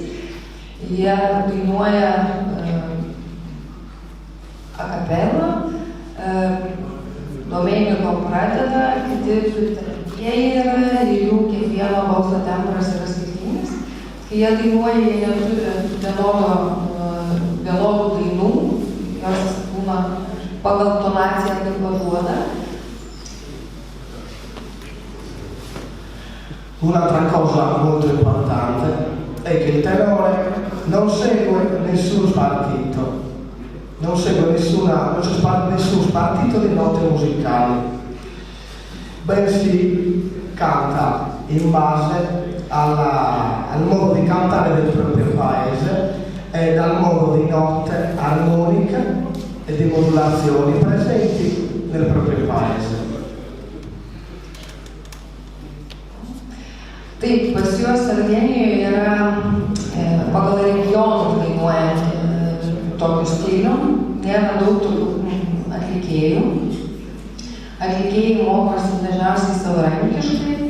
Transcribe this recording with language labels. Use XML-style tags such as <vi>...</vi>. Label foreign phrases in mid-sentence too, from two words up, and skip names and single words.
<lt>Jie dainuoja akapelą, Domeniko pradeda, kiti pritartieji yra ir jų kiekvieno balso tembras yra skirtingas. Kai jie dainuoja, jie neturi vienodų dainų, jos būna pagal tonaciją kaip vaduoda.</lt> <it>Un'altra cosa molto importante è che il tenore non segue nessun spartito, non segue nessun spartito di note musicali, bensì canta in base al modo di cantare del proprio paese e dal modo di note armoniche e di modulazioni presenti nel proprio paese.</it> <lt>Taip, pas juos Sardinijoje yra pagal regionus dainuojant tokių stilių, nėra daug tokių atlikėjų. Atlikėjai mokosi dažniausiai savarankiškai</lt>